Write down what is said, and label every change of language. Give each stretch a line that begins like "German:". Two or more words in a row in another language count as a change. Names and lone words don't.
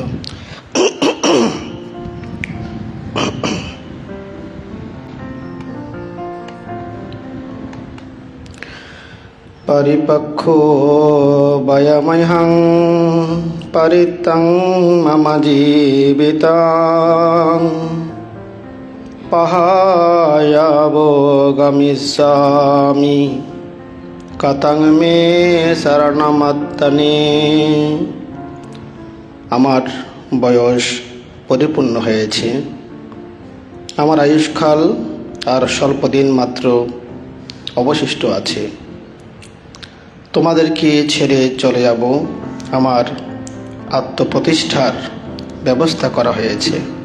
Pali: परिपक्खो वयमहं परितं मम जीवितं पहायावो गमिष्यामि कतं मे शरणमत्तने।
Bangla: আমার বয়স পরিপূর্ণ হয়েছে, আমার আয়ুষ্কাল আর স্বল্প দিন মাত্র অবশিষ্ট আছে। তোমাদেরকে ছেড়ে চলে যাব, আমার আত্মপ্রতিষ্ঠার ব্যবস্থা করা হয়েছে।